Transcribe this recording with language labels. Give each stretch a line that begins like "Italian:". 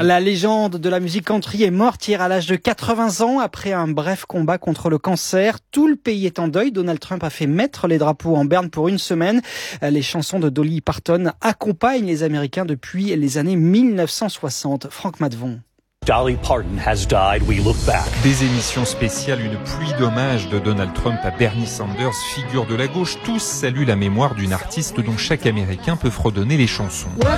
French: La légende de la musique country est morte hier à l'âge de 80 ans après un bref combat contre le cancer. Tout le pays est en deuil. Donald Trump a fait mettre les drapeaux en berne pour une semaine. Les chansons de Dolly Parton accompagnent les Américains depuis les années 1960. Franck Madvon.
English: Dolly Parton has died, we look back.
French: Des émissions spéciales, une pluie d'hommages de Donald Trump à Bernie Sanders, figure de la gauche, tous saluent la mémoire d'une artiste dont chaque Américain peut fredonner les chansons.